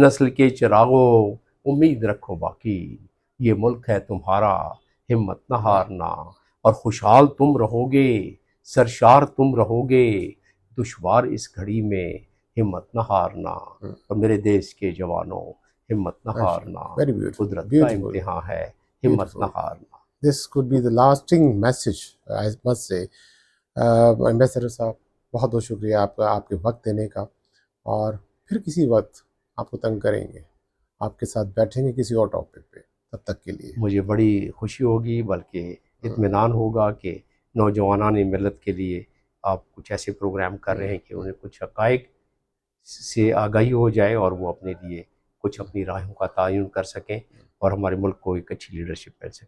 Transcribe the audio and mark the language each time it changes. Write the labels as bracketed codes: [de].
[ur] کے چراغوں امید رکھو باقی، یہ ملک ہے تمہارا ہمت نہ ہارنا، اور خوشحال تم رہو گے سرشار تم رہو گے دشوار اس گھڑی میں ہمت نہ ہارنا، اور میرے دیس کے جوانوں ہمت نہ ہارنا، قدرت کا امتحان ہے ہمت نہ ہارنا. [en] This could be the lasting message, I must say. [ur] Ambassador صاحب بہت بہت شکریہ آپ کے وقت دینے کا، اور پھر کسی وقت آپ کو تنگ کریں گے، آپ کے ساتھ بیٹھیں گے کسی اور ٹاپک پہ. تب تک کے لیے مجھے بڑی خوشی ہوگی، بلکہ اطمینان ہوگا کہ نوجوانان ملت کے لیے آپ کچھ ایسے پروگرام کر رہے ہیں کہ انہیں کچھ حقائق سے آگاہی ہو جائے اور وہ اپنے لیے کچھ اپنی راہوں کا تعین کر سکیں اور ہمارے ملک کو ایک اچھی لیڈرشپ مل سکے.